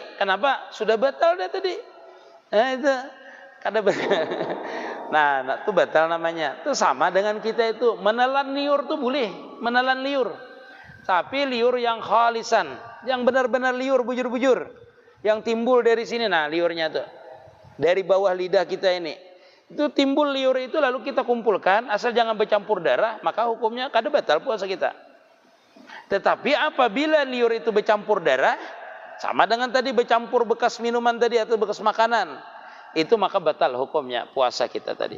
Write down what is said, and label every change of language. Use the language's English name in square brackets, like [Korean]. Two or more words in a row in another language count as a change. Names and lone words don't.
[Banjar] Kenapa? Sudah batal dah tadi. Nah itu kada batal. Nah, itu batal namanya. Itu sama dengan kita itu menelan liur tuh boleh, menelan liur. Tapi liur yang khalisan, yang benar-benar liur bujur-bujur, yang timbul dari sini. Nah, liurnya tuh dari bawah lidah kita ini. Itu timbul liur itu lalu kita kumpulkan, asal jangan bercampur darah, maka hukumnya kada batal puasa kita. Tetapi apabila liur itu bercampur darah, sama dengan tadi bercampur bekas minuman tadi atau bekas makanan, itu maka batal hukumnya puasa kita tadi.